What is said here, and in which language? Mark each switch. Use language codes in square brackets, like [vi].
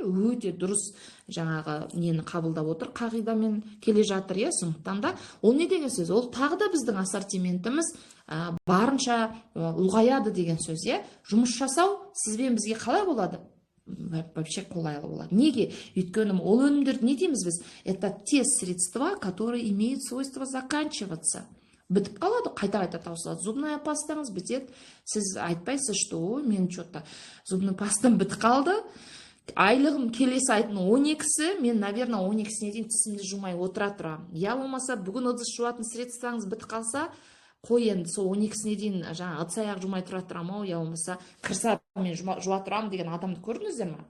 [kk] Өте дұрыс жаңағы нені қабылдап отыр, қағидамен келе жатыр, иә. Сондықтан да ол не деген сөз? Ол тағы да біздің ассортиментіміз барынша ұлғаяды деген сөз, иә. Жұмыс жасау сізбен бізге қалай болады? Вообще қолайлы болады. Неге? Өйткені ол өнімдерді не дейміз біз? [ru] Это те средства, которые имеют свойство заканчиваться. [kk] Бітіп қалады, қайта таусылады. Зубная пастаңыз бітеді. Сіз айтпайсыз, что мен что-то зубный пастам бітіп қалды. Айлығым келесі айдың 12-сі, мен, наверное, 12-сіне дейін тісімді жумай отыра тұрамын. Я болмаса, бүгін ыдыс жуатын средствоңыз бітіп қалса, қой енді сол 12-сіне дейін жаңа ыдыс аяқ жумай тұра тұрамын, я болмаса кірса мен жуа тұрамын деген адамды көрдіңіздер ме?